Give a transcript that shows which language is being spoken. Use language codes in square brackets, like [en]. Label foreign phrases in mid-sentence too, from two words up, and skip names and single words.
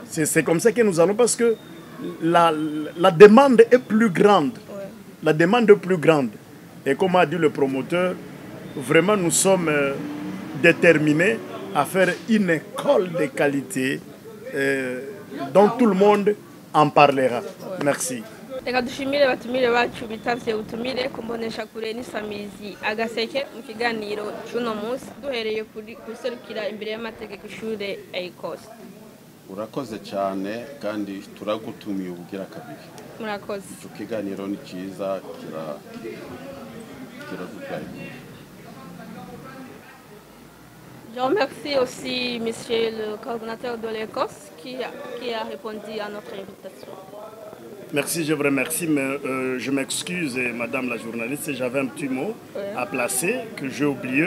[fr] C'est comme ça que nous allons, parce que la demande est plus grande. Ouais. La demande est plus grande. Et comme a dit le promoteur, vraiment nous sommes déterminés à faire une école de qualité dont tout le monde en parlera. Ouais. Merci. [rn] Reka dushimire batumire bacu bitavye utumire kumbonesha kure n'isamizi agaseke mu kiganiro cy'uno munsi duhereye kuri guserukira imbere y'amategeko ishure Écosse. Urakoze cyane kandi turagutumiye ubugira kabiri. Murakoze. Icyo kiganiro ni cyiza kiradutwaye. [fr] Je remercie aussi monsieur le coordinateur de l'Écosse qui a répondu à notre invitation. Merci, je vous remercie, mais je m'excuse, madame la journaliste, j'avais un petit mot à placer que j'ai oublié.